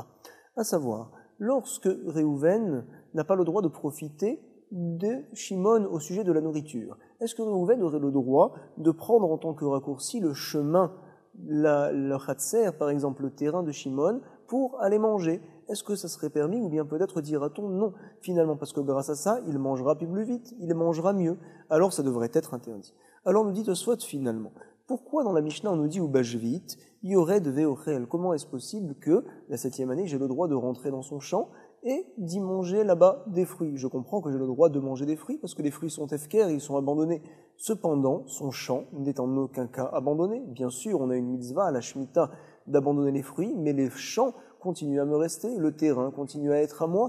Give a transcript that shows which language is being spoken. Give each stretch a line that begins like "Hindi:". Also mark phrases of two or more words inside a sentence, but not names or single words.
French: À savoir, lorsque Réhouven n'a pas le droit de profiter de Shimon au sujet de la nourriture, est-ce que Réhouven aurait le droit de prendre en tant que raccourci le chemin, le Khatser, par exemple, le terrain de Shimon, pour aller manger? Est-ce que ça serait permis ou bien peut-être dira-t-on non, finalement, parce que grâce à ça, il mangera plus vite, il mangera mieux. Alors ça devrait être interdit. Alors nous dit Tosfot finalement, pourquoi dans la Mishnah on nous dit ou
Hebrew: בשביעית יורד ואוכל?
French: Comment est-ce possible que la 7e année j'ai le droit de rentrer dans son champ et d'y manger là-bas des fruits? Je comprends que j'ai le droit de manger des fruits parce que les fruits sont efker, ils sont abandonnés. Cependant, son champ n'est en aucun cas abandonné. Bien sûr, on a une mitzvah à la Shemitah d'abandonner les fruits, mais les champs continuent à me rester, le terrain continue à être à moi.